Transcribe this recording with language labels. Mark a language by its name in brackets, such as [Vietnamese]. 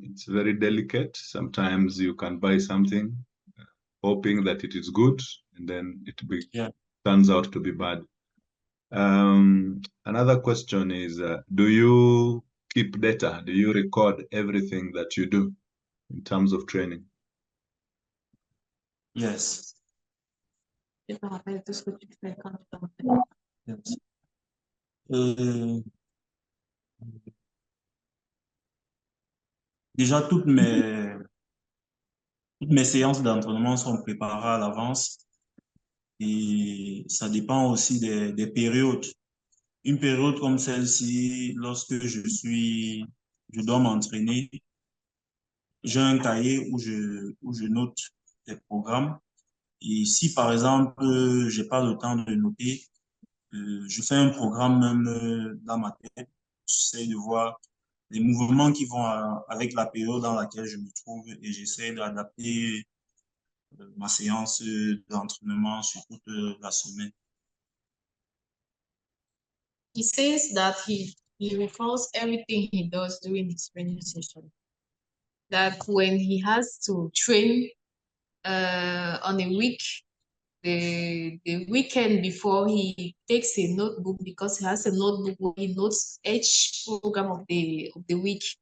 [English] It's very delicate. Sometimes you can buy something hoping that it is good, and then turns out to be bad. Another question is, do you keep data? Do you record everything that you do in terms of training? Yes. [French] Je me rappelle tout ce que tu fais quand tu t'entraînes. [English] Yes. [French] Déjà, toutes mes séances d'entraînement sont préparées à l'avance et ça dépend aussi des périodes. Une période comme celle-ci, lorsque je dois m'entraîner, j'ai un cahier où je note les programmes. Et si, par exemple, j'ai pas le temps de noter, je fais un programme même dans ma tête. J'essaie de voir les mouvements qui vont avec la période dans laquelle je me trouve et j'essaie d'adapter ma séance d'entraînement sur toute la semaine. [English] He says that he records everything he does during his training session. That when he has to train on a week, the weekend before, he takes a notebook because he has a notebook where he notes each program of the week.